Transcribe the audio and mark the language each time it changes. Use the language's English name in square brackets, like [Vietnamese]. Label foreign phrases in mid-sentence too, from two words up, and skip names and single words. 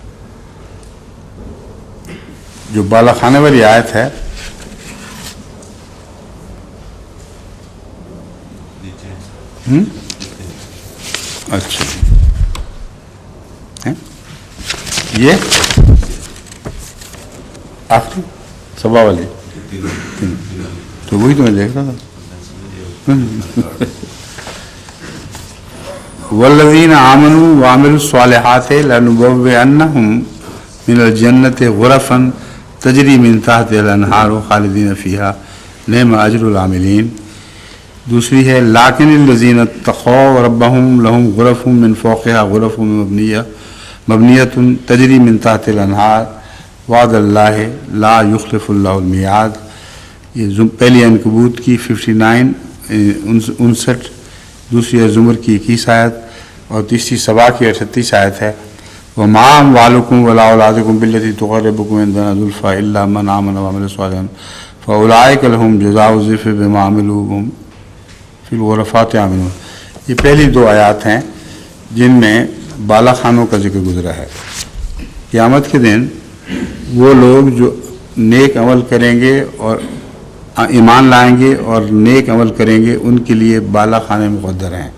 [Urdu] جو بالا خانے والی آیت ہے اچھا یہ آخری سبا والی تو وہی تو میں دیکھ رہا تھا۔ [Arabic] والذين آمنوا وعملوا الصالحات لنبوئنهم من الجنة غرفا تجري من تحتها الأنهار خالدين فيها نعم أجر العاملين. [Urdu] دوسری ہے [Arabic] لكن الذين اتقوا ربهم لهم غرف من فوقها غرف مبنية تجري من تحت الأنهار وعد الله لا يخلف الله الميعاد. [Urdu] یہ پہلی عنکبوت کی 59 دوسری زمر کی 21 آیت اور تیسری سبا کی 38 آیت ہے. [Arabic] وما أموالكم ولا أولادكم بالتي تقربكم عندنا زلفى إلا من آمن وعمل صالحا فأولئك لهم جزاء الضعف بما عملوا وهم في الغرفات آمنون. [Urdu] یہ پہلی 2 آیت ہیں جن میں بالا خانوں کا ذکر گزرا ہے. قیامت کے دن وہ لوگ جو نیک عمل کریں گے اور ایمان لائیں گے اور نیک عمل کریں گے ان کے لیے بالا خانے مقدر ہیں.